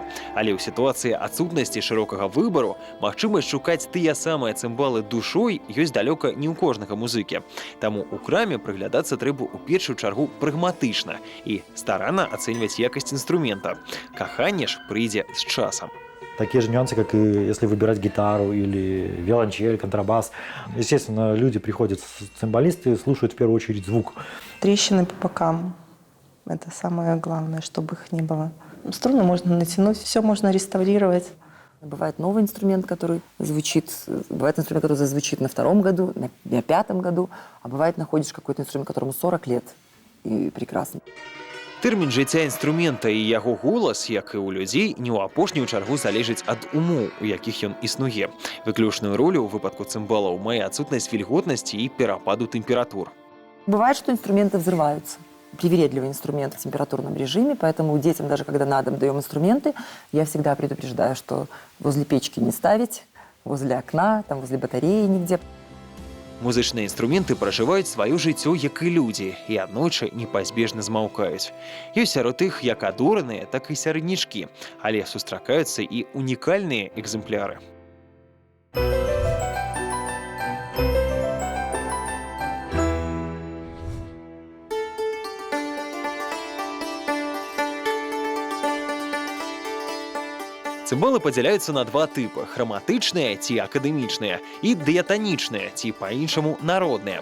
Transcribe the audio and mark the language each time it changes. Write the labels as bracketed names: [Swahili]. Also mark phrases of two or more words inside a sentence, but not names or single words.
[Belarusian] Але ў сітуацыі адсутнасці шырокага выбару магчымасць шукаць тыя самыя цымбалы душой ёсць далёка не ў кожнага музыкі. Таму ў краме прыглядацца трэба ў першую чаргу прагматычна і старанна ацэньваць якасць инструмента. Каханне ж прыйдзе з часам. [Russian] Такие же нюансы, как и если выбирать гитару или виолончель, контрабас. Естественно, люди приходят, цимбалисты, слушают в первую очередь звук. Трещины по бокам – это самое главное, чтобы их не было. Струны можно натянуть, все можно реставрировать. Бывает новый инструмент, который звучит, бывает инструмент, который зазвучит на 2-м году, на 5-м году, а бывает находишь какой-то инструмент, которому 40 лет, и прекрасно. [Belarusian] Тэрмін жыцця інструмента і яго голас, як і ў людзей, не ў апошнюю чаргу залежыць ад умоў, у якіх ён існуе. Выключную ролю ў выпадку цымбалаў мае адсутнасць вільготнасці і перападу тэмператур. [Russian] Бывает, что инструменты взрываются. Привередливый инструмент в температурном режиме, поэтому детям, даже когда на дом даем инструменты, я всегда предупреждаю, что возле печки не ставить, возле окна, там, возле батареи нигде. [Belarusian] Музычныя інструменты пражываюць сваё жыццё, як і людзі, і аднойчы непазбежна змаўкаюць. Ёсць сярод іх як адораныя, так і сярэднячкі, але сустракаюцца і унікальныя экземпляры. Цымбалы падзяляюцца на 2 тыпы – храматычныя ці акадэмічныя і дыятанічныя ці па-іншаму народныя.